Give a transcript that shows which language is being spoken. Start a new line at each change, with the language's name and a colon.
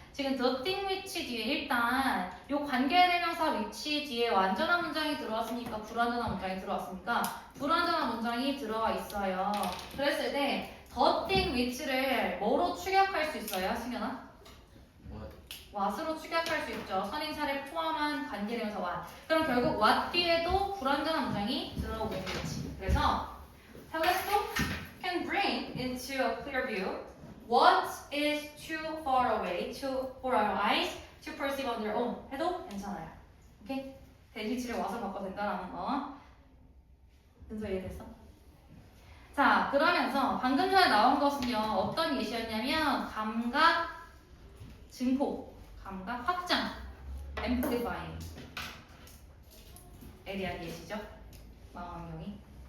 Korean: 지금 the thing which 뒤에 일단 요 관계대명사 which 뒤에 완전한 문장이 들어왔으니까 불완전한 문장이 들어왔으니까 불완전한 문장이 들어와 있어요. 그랬을 때 the thing which를 뭐로 축약할 수 있어요, 승현아? what으로 축약할 수 있죠. 선행사를 포함한 관계대명사 what. 그럼 결국 what 뒤에도 불완전한 문장이 들어오게 되겠지.
English: 그래서 telescope can bring into a clear view what is too far away for our eyes to perceive on their own
Korean: 해도 괜찮아요. 오케이? 대기치를 와서 바꿔도 된다라는 거. 은서 이해됐어? 자, 그러면서 방금 전에 나온 것은요. 어떤 예시였냐면 감각 증폭, 감각 확장, amplifying에 대한 예시죠. 망원경이.